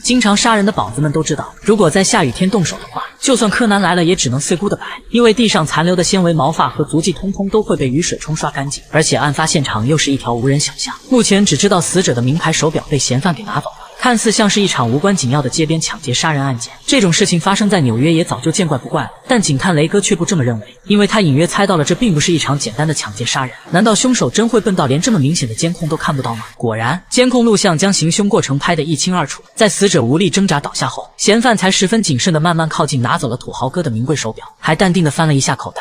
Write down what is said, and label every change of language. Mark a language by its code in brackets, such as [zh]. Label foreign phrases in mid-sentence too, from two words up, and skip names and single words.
[zh] 經常殺人的寶子們都知道，如果在下雨天動手的話，就算柯南來了也只能 [en] say goodbye， [zh] 因為地上殘留的纖維、毛髮和足跡通通都会被雨水冲刷乾淨，而且案发现场又是一条无人小巷，目前只知道死者的名牌手表被嫌犯给拿走了。看似像是一场无关紧要的街边抢劫杀人案件，这种事情发生在纽约也早就见怪不怪了。但警探雷哥却不这么認為，因為他隱約猜到了這並不是一場簡單的搶劫殺人。難道兇手真會笨到連這麼明顯的監控都看不到嗎？果然，監控錄像將行兇過程拍得一清二楚。在死者無力掙扎倒下後，嫌犯才十分謹慎地慢慢靠近，拿走了土豪哥的名貴手錶，還淡定地翻了一下口袋。